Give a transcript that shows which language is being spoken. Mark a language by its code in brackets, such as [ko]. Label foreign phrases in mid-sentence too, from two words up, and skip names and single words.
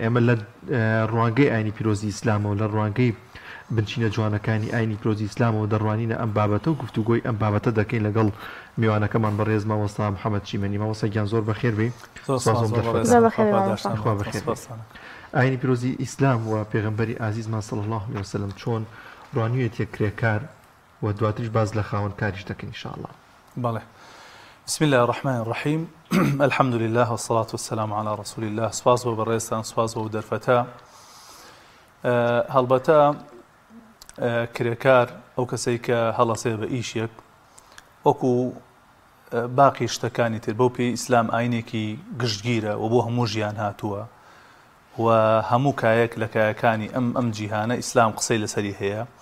[ckb] ئێمە لە ڕوانگەی ئاینی پیرۆزی ئیسلامەوە لە ڕوانگەی بنچینە جوانەکانی ئاینی پیرۆزی ئیسلامەوە دەڕوانینە ئەم بابەتە و گفتوگۆی ئەم بابەتە دەکەین لەگەڵ میوانەکەمان بەڕێز مامۆستا محەممەد چیمەنی. مامۆستاگیان زۆر بەخێر بێ. ئاینی پیرۆزی ئیسلام و پێغەمبەری ئازیزمان [ar] صلی الله علیه وسلم [ckb] چۆن ڕوانوویەتی کرێکار و دواتریش باز لە خاوەنکاریش دەکەین [ar] ان شاء الله. بەڵێ. بسم الله الرحمن الرحيم. الحمد لله والصلاة والسلام على رسول الله. [ckb] سپاس بۆ بەڕێزتان، سپاس بۆ دەرفەتە. هەڵبەتە کرێکار ئەو کەسەی کە هەڵەسێ بە ئیشێک وەکو باقی شتەکانی تر بەو پێی ئیسلام ئاینێکی گشتگیرە و بۆ هەموو ژیان هاتووە و هەموو کایەک لە کایەکانی ئەم جیهانە ئیسلام قسەی لەسەری هەیە.